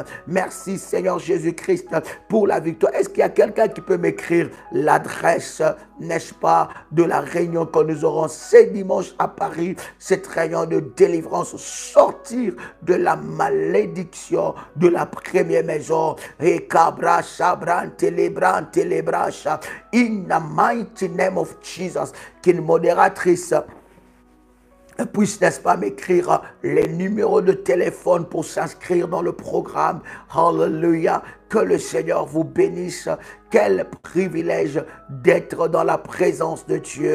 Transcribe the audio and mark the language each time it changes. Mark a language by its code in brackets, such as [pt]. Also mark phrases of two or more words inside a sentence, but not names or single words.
[fr] Merci Seigneur Jésus-Christ pour la victoire. Est-ce qu'il y a quelqu'un qui peut m'écrire l'adresse, n'est-ce pas, de la réunion que nous aurons ce dimanche à Paris, cette réunion de délivrance, sortir de la malédiction de la première maison. Et cabra chabran telebran telebracha. [en] In the mighty name of Jesus, [fr] qu'une modératrice puisse, n'est-ce pas, m'écrire les numéros de téléphone pour s'inscrire dans le programme. Hallelujah. Que le Seigneur vous bénisse. Quel privilège d'être dans la présence de Dieu.